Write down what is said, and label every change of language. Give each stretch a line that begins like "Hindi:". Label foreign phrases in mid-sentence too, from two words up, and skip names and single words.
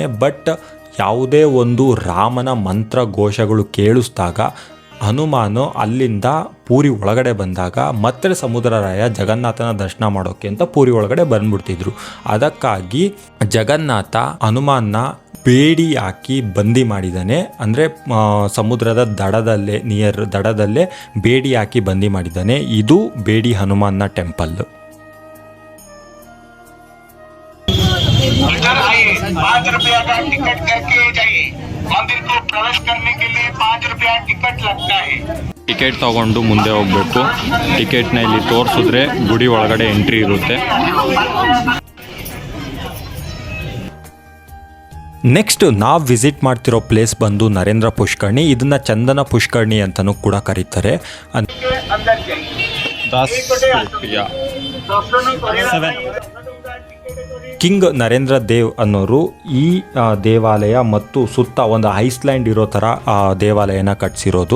Kannada: ಬಟ್ ಯಾವುದೇ ಒಂದು ರಾಮನ ಮಂತ್ರ ಘೋಷಗಳು ಕೇಳಿಸಿದಾಗ ಹನುಮಾನು ಅಲ್ಲಿಂದ ಪೂರಿ ಒಳಗಡೆ ಬಂದಾಗ ಮತ್ತೆ ಸಮುದ್ರರಾಯ ಜಗನ್ನಾಥನ ದರ್ಶನ ಮಾಡೋಕ್ಕೆ ಅಂತ ಪೂರಿ ಒಳಗಡೆ ಬಂದ್ಬಿಡ್ತಿದ್ರು. ಅದಕ್ಕಾಗಿ ಜಗನ್ನಾಥ ಹನುಮಾನ್ನ ಬೇಡಿ ಹಾಕಿ ಬಂದಿ ಮಾಡಿದ್ದಾನೆ. ಅಂದರೆ ಸಮುದ್ರದ ದಡದಲ್ಲೇ ಬೇಡಿ ಹಾಕಿ ಬಂದಿ ಮಾಡಿದ್ದಾನೆ. ಇದು ಬೇಡಿ ಹನುಮಾನ್ನ ಟೆಂಪಲ್.
Hindi: इधर आइए, 5 रुपया का टिकट करके जाइए। मंदिर को प्रवेश करने के लिए 5 रुपया टिकट लगता है।
Kannada: ಟಿಕೆಟ್ ತಗೊಂಡು ಮುಂದೆ ಹೋಗಬೇಕು. ಟಿಕೆಟ್ನ ಇಲ್ಲಿ ತೋರಿಸಿದ್ರೆ ಗುಡಿ ಒಳಗಡೆ ಎಂಟ್ರಿ ಇರುತ್ತೆ. ನೆಕ್ಸ್ಟ್ ನಾವು ವಿಸಿಟ್ ಮಾಡ್ತಿರೋ ಪ್ಲೇಸ್ ಬಂದು ನರೇಂದ್ರ ಪುಷ್ಕರ್ಣಿ. ಇದನ್ನ ಚಂದನ ಪುಷ್ಕರ್ಣಿ ಅಂತಲೂ ಕೂಡ ಕರೀತಾರೆ. ಕಿಂಗ್ ನರೇಂದ್ರ ದೇವ್ ಅನ್ನೋರು ಈ ದೇವಾಲಯ ಮತ್ತು ಸುತ್ತ ಒಂದು ಐಸ್ಲ್ಯಾಂಡ್ ಇರೋ ಥರ ದೇವಾಲಯನ ಕಟ್ಟಿಸಿರೋದು.